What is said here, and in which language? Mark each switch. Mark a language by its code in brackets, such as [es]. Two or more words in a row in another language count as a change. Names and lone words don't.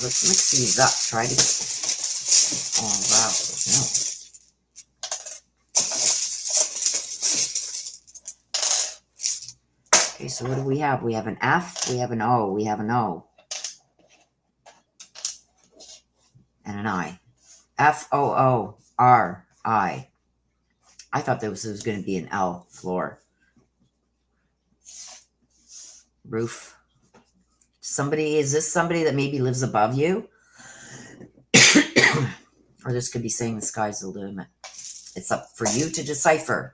[en] Let's mix these up. Try to. Oh, wow. No. Okay, so what do we have? We have an F, we have an O, we have an O. And an I. F-O-O-R-I. I thought this was going to be an L, floor. Roof. Is this somebody that maybe lives above you? Or this could be saying the sky's the limit. It's up for you to decipher.